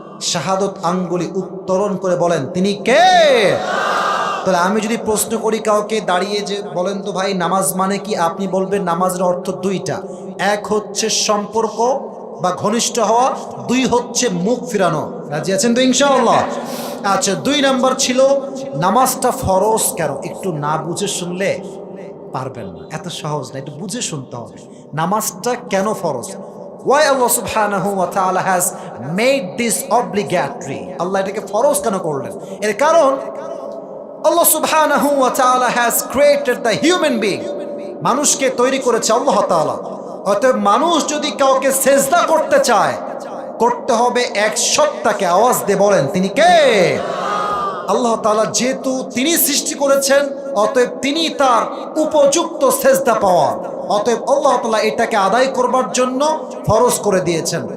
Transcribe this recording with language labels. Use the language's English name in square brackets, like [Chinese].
[Bangla] শাহাদত আঙ্গুলি উত্তোলন করে বলেন তিনি কে? তাহলে আমি যদি প্রশ্ন করি কাউকে দাঁড়িয়ে যে বলেন তো ভাই নামাজ মানে কি, আপনি বলবেন নামাজের অর্থ দুইটা, এক হচ্ছে সম্পর্ক বা ঘনিষ্ঠ হওয়া, দুই হচ্ছে মুখ ফিরানো। রাজি আছেন তো ইনশাআল্লাহ? আচ্ছা, 2 নাম্বার ছিল নামাজটা ফরজ কেন? একটু না বুঝে শুনলে পারবেন না, এত সহজ না, একটু বুঝে শুনতে হবে নামাজটা কেন ফরজ। [English] Why Allah subhanahu wa ta'ala has made this obligatory? [Bangla] আল্লাহ এটাকে ফরজ কেন করলেন? এর কারণ [English] Allah subhanahu wa ta'ala has created the human being. [Bangla] মানুষকে তৈরি করেছে আল্লাহ তাআলা। অতএব মানুষ যদি কাউকে সেজদা করতে চায়, করতে হবে এক সত্তাকে। আওয়াজ দিয়ে বলেন তিনি কে? আল্লাহ তাআলা। যেহেতু তিনি সৃষ্টি করেছেন, অতএব তিনি তার উপযুক্ত সেজদা পাওয়া, অতএব আল্লাহ তাআলা এটাকে আদায় করবার জন্য ফরজ করে দিয়েছেন।